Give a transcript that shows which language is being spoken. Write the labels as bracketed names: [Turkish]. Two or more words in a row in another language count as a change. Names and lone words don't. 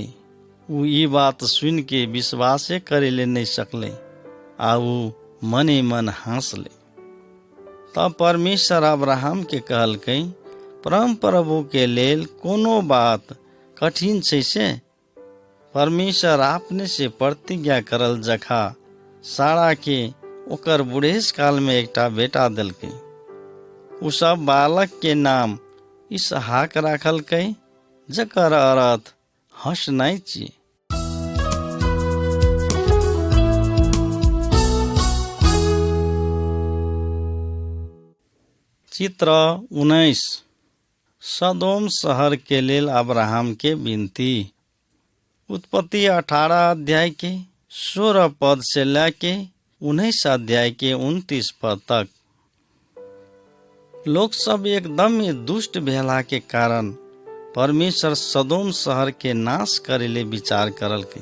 [Maithili] उ ये बात सुन के विश्वासे करे ले नहीं सकले आ उ मने मन हंसले। तब परमेश्वर अब्राहम के कहलकै, परम प्रभु के लेल कोनो बात कठिन छै से? परमेश्वर आपने से प्रतिज्ञा करल जखा सारा के ओकर बुढ़ेस काल में एकटा बेटा देलकै। उ सब बालक के नाम इसहाक राखलकै, जकर अर्थ हंसनाइ छी। चित्र 19 सदोम शहर के लेल अब्राहम के विनती। उत्पत्ति 18 अध्याय के 16 पद से लेके 19 अध्याय के 29 पद तक। लोग सब एकदम ही दुष्ट भेला के कारण परमेश्वर सदोम शहर के नाश करेले विचार करलकै।